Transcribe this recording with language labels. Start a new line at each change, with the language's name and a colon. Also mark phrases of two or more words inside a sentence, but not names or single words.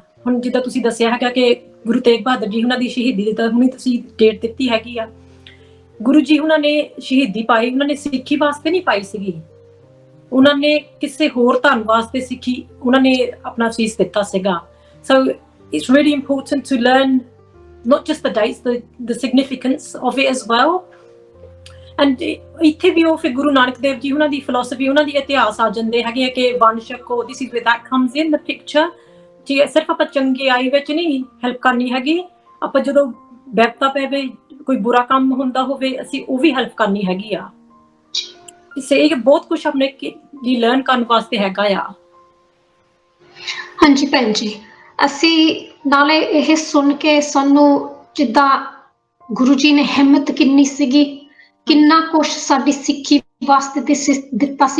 Punjabi: ਹੁਣ ਜਿੱਦਾਂ ਤੁਸੀਂ ਦੱਸਿਆ ਹੈਗਾ ਕਿ ਗੁਰੂ ਤੇਗ ਬਹਾਦਰ ਜੀ ਉਹਨਾਂ ਦੀ ਸ਼ਹੀਦੀ ਦੀ ਤਾਂ ਹੁਣੀ ਤੁਸੀਂ ਡੇਟ ਦਿੱਤੀ ਹੈਗੀ ਆ। ਗੁਰੂ ਜੀ ਉਹਨਾਂ ਨੇ ਸ਼ਹੀਦੀ ਪਾਈ, ਉਹਨਾਂ ਨੇ ਸਿੱਖੀ ਵਾਸਤੇ ਨਹੀਂ ਪਾਈ ਸੀਗੀ, ਉਹਨਾਂ ਨੇ ਕਿਸੇ ਹੋਰ ਧਰਮ ਵਾਸਤੇ ਸਿੱਖੀ ਉਹਨਾਂ ਨੇ ਆਪਣਾ ਸੀਸ ਦਿੱਤਾ ਸੀਗਾ।
English: ਸੋ it's really important to learn not just the dates, the significance of it as well.
Punjabi: And ਇੱਥੇ ਵੀ ਉਹ ਫਿਰ ਗੁਰੂ ਨਾਨਕ ਦੇਵ ਜੀ ਉਹਨਾਂ ਦੀ philosophy, ਉਹਨਾਂ ਦੀ ਇਤਿਹਾਸ ਆ ਜਾਂਦੇ ਹੈਗੇ ਕਿ ਵੰਡ ਛਕੋ,
English: this is where that comes in the picture।
Punjabi: ਜੀ ਸਿਰਫ ਆਪਾਂ ਚੰਗੇ ਆਈ ਵਿੱਚ ਨਹੀਂ ਹੈਲਪ ਕਰਨੀ ਹੈਗੀ, ਆਪਾਂ ਜਦੋਂ ਵਿਪਤਾ ਪਵੇ, ਕੋਈ ਬੁਰਾ ਕੰਮ ਹੁੰਦਾ ਹੋਵੇ, ਅਸੀਂ ਉਹ ਵੀ ਹੈਲਪ ਕਰਨੀ ਹੈਗੀ ਆ। ਇਹ ਬਹੁਤ ਕੁਛ ਆਪਣੇ ਜੀ ਲਰਨ ਕਰਨ ਵਾਸਤੇ ਹੈਗਾ ਆ। ਹਾਂਜੀ ਭੈਣ ਜੀ, ਅਸੀਂ ਨਾਲੇ ਇਹ ਸੁਣ ਕੇ ਸਾਨੂੰ ਜਿੱਦਾਂ ਗੁਰੂ ਜੀ ਨੇ ਹਿੰਮਤ ਕਿੰਨੀ ਸੀਗੀ, ਕਿੰਨਾ ਕੁਛ ਸਾਡੀ ਸਿੱਖੀ ਵਾਸਤੇ ਦਿੱਤਾ ਸੀ।